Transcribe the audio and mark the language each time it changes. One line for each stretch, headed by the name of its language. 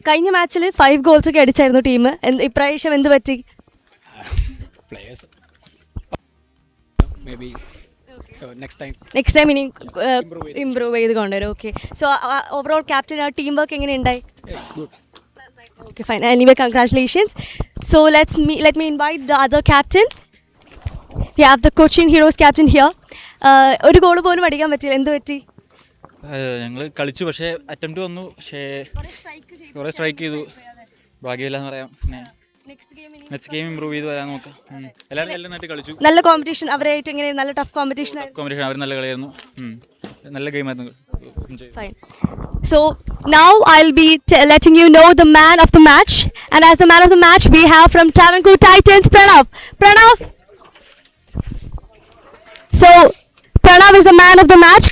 Malayalam: കഴിഞ്ഞ മാച്ചിൽ 5 ഗോൾസ് ഒക്കെ അടിച്ചായിരുന്നു ടീം. ഇപ്രാവശ്യം എന്ത് പറ്റി?
English: players may be
Malayalam: next time ഇനി ഇംപ്രൂവ് ചെയ്ത് കൊണ്ടുവരും. Okay, so overall captain team work എങ്ങനെയുണ്ടായി?
English: It's good. Okay, fine. Anyway, congratulations. So let me invite the other captain. We have the Cochin Heroes captain here.
Malayalam: ഒരു goal പോലും അടിക്കാൻ പറ്റില്ല, എന്ത് പറ്റി? ഞങ്ങൾ കളിച്ചു, പക്ഷേ അറ്റംപ്റ്റ് വന്നു, പക്ഷേ കുറേ സ്ട്രൈക്ക് ചെയ്തു, ഭാഗ്യമില്ലെന്ന് പറയാം. പിന്നെ നെക്സ്റ്റ് ഗെയിം ഇമ്പ്രൂവ് ചെയ്ത് വരാൻ നോക്കാം. എല്ലാവരും നല്ല നന്നായിട്ട് കളിച്ചു. നല്ല കോമ്പറ്റീഷൻ അവരായിട്ട് എങ്ങനെ? നല്ല ടഫ് കോമ്പറ്റീഷൻ അവർ നല്ല കളിയായിരുന്നു, നല്ല ഗെയിമായിരുന്നു.
English: Fine. So now I'll be letting you know the man of the match, and as the man of the match we have from Travancore Titans, Pranav. So Pranav is the man of the match.